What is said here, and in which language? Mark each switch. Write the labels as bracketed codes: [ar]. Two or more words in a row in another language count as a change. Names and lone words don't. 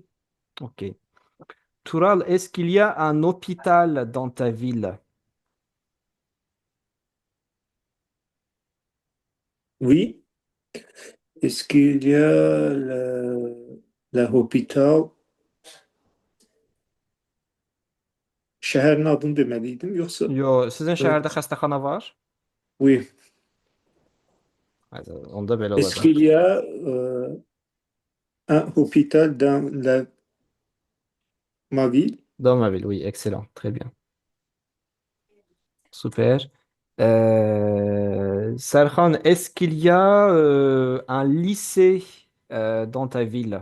[fr] Ok. Tural, est-ce qu'il y a un hôpital dans ta ville? Oui. Est-ce qu'il y a l'hôpital? [az] Şəhərin adını deməliydim, yoxsa? Yo, sizin şəhərdə xəstəxana var? Oui. Haydi, onda belə [fr] Est-ce [az] olacaq. [fr] qu'il y a un hôpital dans ma ville? Dans ma ville, oui, excellent, très bien. Super. Serhan, est-ce qu'il y a un lycée dans ta ville?